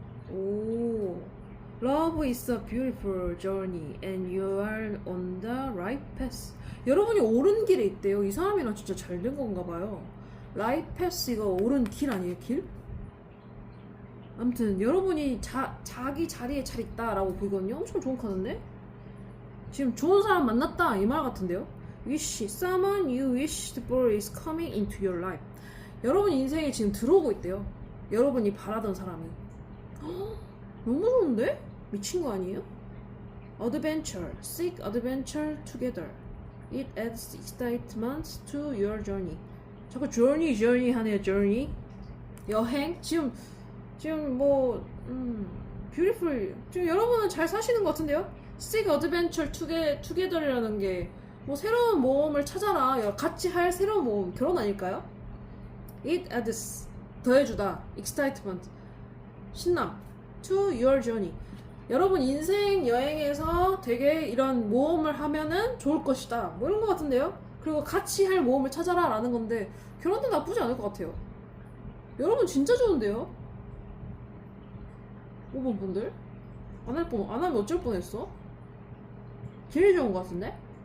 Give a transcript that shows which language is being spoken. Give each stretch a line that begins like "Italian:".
English: 오, Love is a beautiful journey and you are on the right path.
Korean: 여러분이 옳은 길에 있대요. 이 사람이랑 진짜 잘 된 건가 봐요. right path가 옳은 길 아니에요, 길? 아무튼 여러분이 자기 자리에 잘 있다라고 보이거든요. 엄청 좋은 카드인데? 지금 좋은 사람 만났다 이 말 같은데요.
English: Wish, someone you wished for is coming into your life.
Korean: 여러분 인생에 지금 들어오고 있대요. 여러분이 바라던 사람이. 허, 너무 좋은데? 미친 거 아니에요?
English: Adventure, seek adventure together. It adds excitement to your journey.
Korean: 자꾸 journey 하네요. journey. 여행? 지금 뭐 beautiful. 지금 여러분은 잘 사시는 것 같은데요?
English: Seek adventure together
Korean: 이라는 게 뭐 새로운 모험을 찾아라. 같이 할 새로운 모험. 결혼 아닐까요?
English: It adds 더해주다. excitement 신남 to your journey.
Korean: 여러분 인생 여행에서 되게 이런 모험을 하면은 좋을 것이다. 뭐 이런 것 같은데요? 그리고 같이 할 모험을 찾아라 라는 건데 결혼도 나쁘지 않을 것 같아요. 여러분 진짜 좋은데요? 5번 분들? 안 하면 어쩔 뻔했어? 제일 좋은 것 같은데?